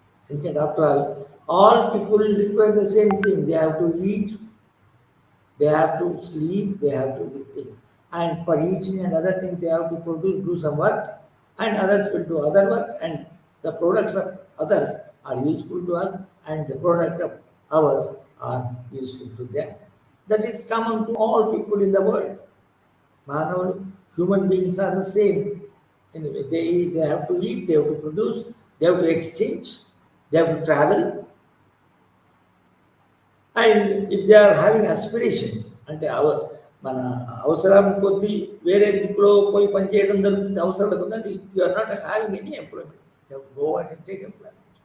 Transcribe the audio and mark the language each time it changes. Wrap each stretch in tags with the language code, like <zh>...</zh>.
<en>ఎందుకంటే after all people require the same thing. They have to eat, they have to sleep, they have to this thing, and for each and other thing they have to produce, do some work, and others will do other work, and the products of others are useful to us, and the product of ours are useful to them. That is common to all people in the world. Manaval, human beings are the same. Anyway, they have to eat, they have to produce, they have to exchange, they have to travel. And if they are having aspirations,</en> <te>అంటే మన అవసరం కొద్దీ వేరే దిక్కులో పోయి పనిచేయడం జరుగుతుంది అవసరం లేకుందంటే</te> <en>If you are not having any employment, go and take employment.</en>